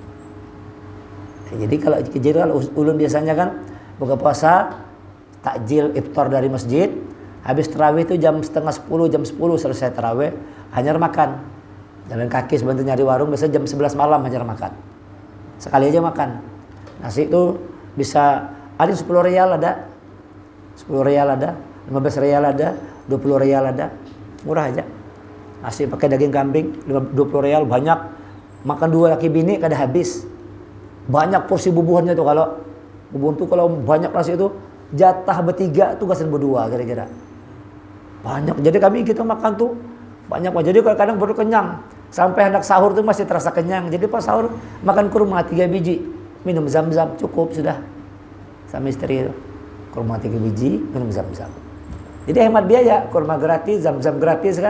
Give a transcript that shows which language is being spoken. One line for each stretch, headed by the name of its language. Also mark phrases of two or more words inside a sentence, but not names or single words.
Banjar: Jadi kalau ulun biasanya kan buka puasa, takjil iftar dari masjid, habis tarawih itu jam 9:30, jam 10 selesai tarawih, hanya makan. Jalan kaki sebentar nyari warung, biasanya jam 11 malam hanya makan. Sekali aja makan. Nasi itu bisa ada 10 rial ada. 10 rial ada, 15 rial ada, 20 rial ada. Murah aja. Nasi pakai daging kambing 20 rial banyak. Makan 2 laki bini kada habis. Banyak porsi bubuhannya tuh, kalau bubun tuh kalau banyak nasi itu jatah bertiga tuh gasan berdua kira-kira. Banyak. Jadi kita makan tuh banyak. Jadi kadang baru kenyang. Sampai anak sahur tuh masih terasa kenyang. Jadi pas sahur makan kurma 3 biji, minum zam-zam cukup sudah. Sama istri itu. Kurma 3 biji, minum zam-zam. Jadi hemat biaya, kurma gratis, zam-zam gratis kan.